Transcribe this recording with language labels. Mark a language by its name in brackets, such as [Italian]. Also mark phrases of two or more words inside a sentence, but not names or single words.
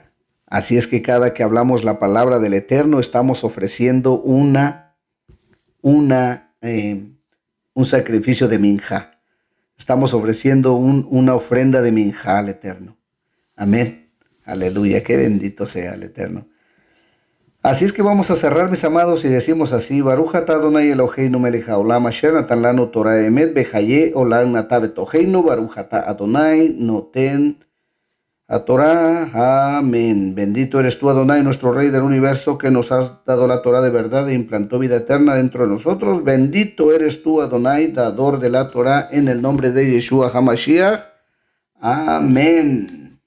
[Spanish] Así es que cada que hablamos la palabra del Eterno, estamos ofreciendo un un sacrificio de minja. Estamos ofreciendo una ofrenda de minja al Eterno. Amén. Aleluya, qué bendito sea el Eterno. Así es que vamos a cerrar, mis amados, y decimos así: [Hebrew] ברוך אתה אדוני אלוהינו מלך העולם אשר נתן לנו תורה אמת וחיי עולם נטע בתוכנו ברוך אתה אדוני נותן התורה. אמן. [Spanish] Bendito eres tú, Adonai, nuestro Rey del universo, que nos has dado la Torah de verdad e implantó vida eterna dentro de nosotros. Bendito eres tú, Adonai, dador de la Torah, en el nombre de Yeshua HaMashiach. Amén.